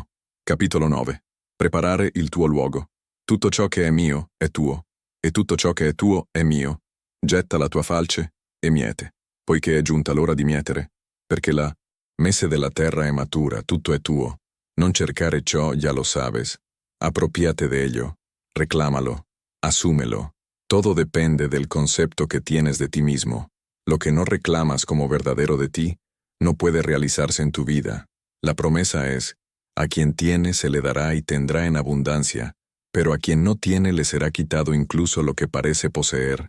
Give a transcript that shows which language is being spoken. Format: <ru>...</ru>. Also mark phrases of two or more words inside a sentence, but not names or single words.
<it>Capitolo 9. Preparare il tuo luogo. Tutto ciò che è mio è tuo, e tutto ciò che è tuo è mio. Getta la tua falce e miete, poiché è giunta l'ora di mietere, perché la messe della terra è matura, tutto è tuo. Non cercare ciò,</it> <es>ya lo sabes. Apropiate de ello, reclámalo, asúmelo. Todo depende del concepto que tienes de ti mismo. Lo que no reclamas como verdadero de ti, no puede realizarse en tu vida. La promesa es: a quien tiene se le dará y tendrá en abundancia, pero a quien no tiene le será quitado incluso lo que parece poseer.</es>